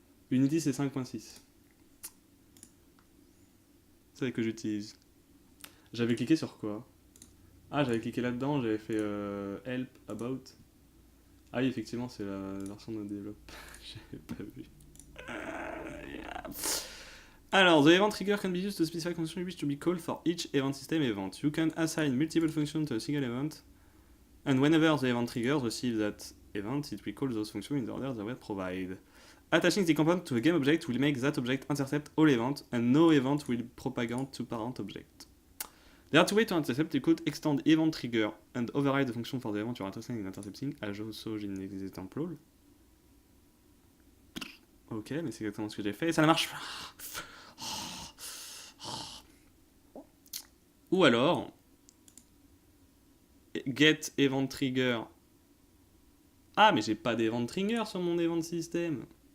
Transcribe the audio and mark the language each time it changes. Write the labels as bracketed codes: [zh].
[fr] Unity c'est 5.6. C'est que j'utilise. J'avais cliqué sur quoi? Ah, j'avais cliqué là-dedans, j'avais fait Help, About. Ah oui, effectivement, c'est la version de développe. J'avais pas vu. Yeah. [en] Alors, the event trigger can be used to specify functions you wish to be called for each event system event. You can assign multiple functions to a single event, and whenever the event trigger receives that event, it will call those functions in the order they were provided. Attaching the component to a game object will make that object intercept all events, and no event will propagate to parent object. There are two ways to intercept. You could extend event trigger and override the function for the event you are interested in intercepting, as also in example. [fr] Ok, mais c'est exactement ce que j'ai fait et ça ne marche pas. Ou alors, get event trigger. Ah, mais j'ai pas d'event trigger sur mon event system.